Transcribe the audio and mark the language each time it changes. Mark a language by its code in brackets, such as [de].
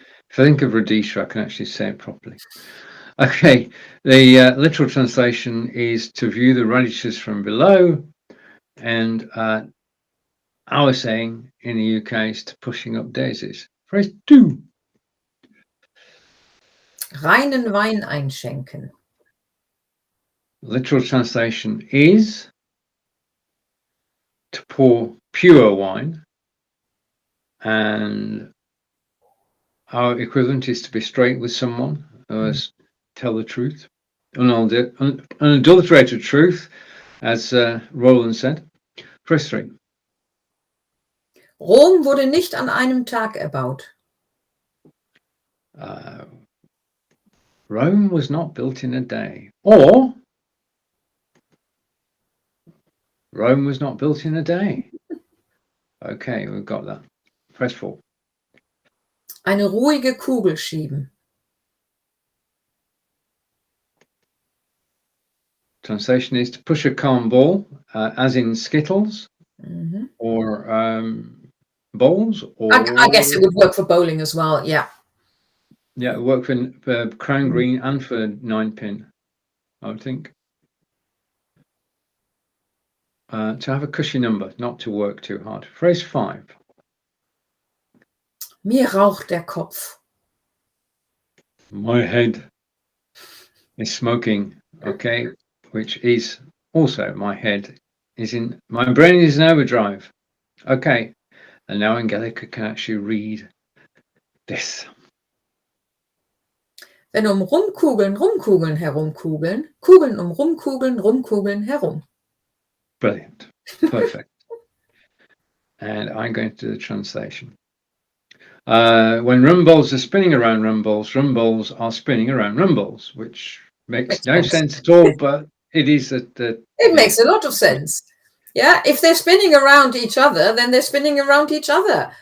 [en] If I think of Rhodesia, I can actually say it properly. Okay, the literal translation is to view the radishes from below. And our saying in the UK is to pushing up daisies. Phrase 2. [de] Reinen Wein einschenken. [en] Literal translation is to pour pure wine. And our equivalent is to be straight with someone, or tell the truth. Unadulterated truth, as Roland said. Press 3. [de] Rom wurde nicht an einem Tag erbaut. [en] Rome was not built in a day. Or Rome was not built in a day. Okay, we've got that. Press 4. [de] Eine ruhige Kugel schieben. [en] Translation is to push a calm ball, as in Skittles, or for bowls, or I guess it would work for bowling as well. Yeah. Yeah, it work for crown green and for 9-pin, I would think. To have a cushy number, not to work too hard. Phrase 5. [de] Mir raucht der Kopf. [en] My head is smoking. Okay, which is also my head is in. My brain is in overdrive. Okay, and now Angelika can actually read this. [de] Wenn rumkugeln, rumkugeln, herumkugeln, Kugeln rumkugeln, rumkugeln, herum. [en] Brilliant. Perfect. And I'm going to do the translation. When rumballs are spinning around rumballs, rumballs are spinning around rumballs, which makes no sense at all, but it is that. It makes a lot of sense. Yeah, if they're spinning around each other, then they're spinning around each other.